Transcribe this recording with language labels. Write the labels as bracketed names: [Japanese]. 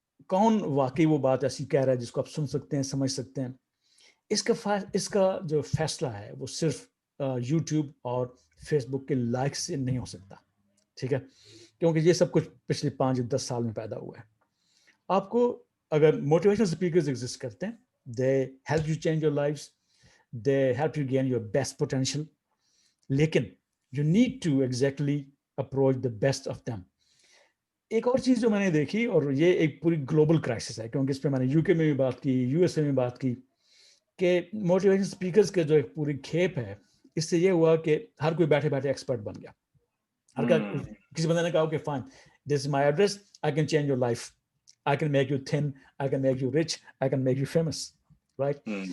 [Urdu] کون واقعی وہ بات ایسی کہہ رہا ہے جس کو آپ سن سکتے ہیں, سمجھ سکتے ہیں. اس کا جو فیصلہ ہے وہ صرف یوٹیوب اور فیس بک کے لائک سے نہیں ہو سکتا, ٹھیک ہے, کیونکہ یہ سب کچھ پچھلے 5-10 سال میں پیدا ہوا ہے. آپ کو اگر موٹیویشنل اسپیکرز ایگزسٹ کرتے ہیں, [English] They help you change your lives, they help you gain your best potential, لیکن you need to exactly approach the best of them. [Urdu] ایک اور چیز جو میں نے دیکھی, اور یہ ایک پوری گلوبل کرائسس ہے, کیونکہ اس پہ میں نے یو کے میں بھی بات کی, یو ایس اے میں بات کی, کہ موٹیویشن اسپیکرز کے جو ایک پوری کھیپ ہے, اس سے یہ ہوا کہ ہر کوئی بیٹھے بیٹھے ایکسپرٹ بن گیا. ہر کسی بندے نے کہا کہ [English] Fine, this is my address, I can change your life, I can make you thin, I can make you rich, I can make you famous, right.